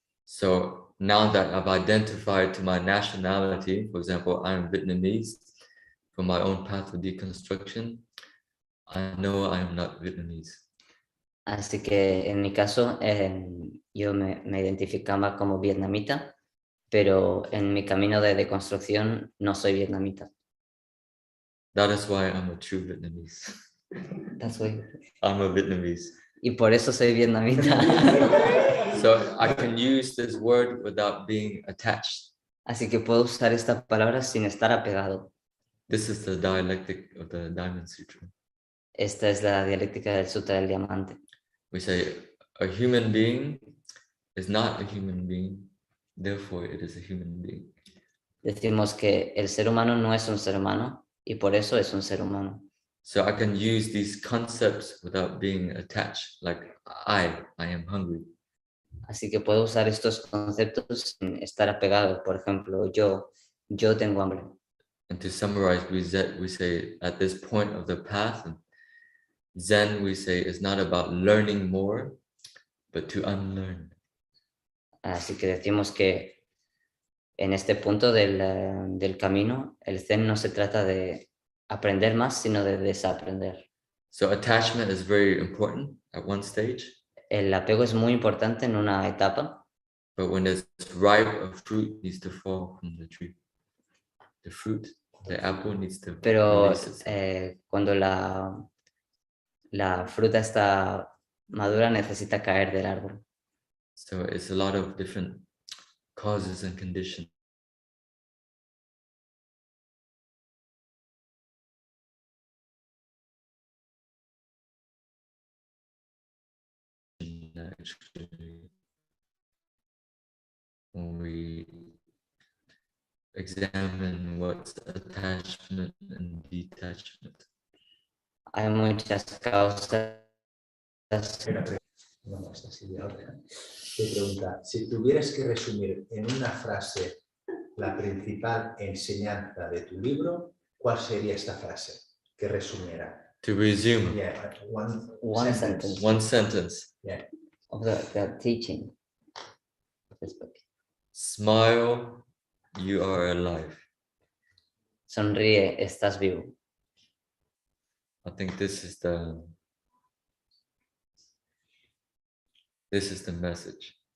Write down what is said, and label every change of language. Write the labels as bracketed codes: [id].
[en] So now that I've identified to my nationality, for example, I'm Vietnamese, from my own path of deconstruction, I know I am not Vietnamese. [es] Así que en mi caso, yo me identificaba como vietnamita, pero en mi camino de deconstrucción no soy vietnamita. [en] That is why I'm a true Vietnamese. That's why. I'm a Vietnamese. [es] Y por eso soy vietnamita. [en] So I can use this word without being attached. [es] Así que puedo usar esta palabra sin estar apegado. [en] This is the dialectic of the Diamond Sutra. [es] Esta es la dialéctica del Sutra del Diamante. [en] We say a human being is not a human being, therefore it is a human being. [es] Decimos que el ser humano no es un ser humano y por eso es un ser humano. [en] So I can use these concepts without being attached, like I am hungry. [es] Así que puedo usar estos conceptos sin estar apegado. Por ejemplo, yo tengo hambre. [en] And to summarize, we say at this point of the path, Zen, we say, is not about learning more, but to unlearn. [es] Así que decimos que en este punto del camino, el Zen no se trata de aprender más, sino de desaprender. [en] So attachment is very important at one stage. [es] El apego es muy importante en una etapa. [en] But when it's ripe, a fruit needs to fall from the tree. The fruit, the apple needs to. [es] Pero cuando la fruta está madura necesita caer del árbol. [en] So it's a lot of different causes and conditions. Actually, when we examine what's attachment and detachment. [es] Hay muchas causas. No, esta sí de ahora. Te pregunta, si tuvieras que resumir en una frase la principal enseñanza de tu libro, ¿cuál sería esta frase que resumiera? [en] To resume, Yeah, One sentence. one sentence. Yeah. Of the teaching of this book. Smile, you are alive. [es] Sonríe, estás vivo. [en] I think this is the message.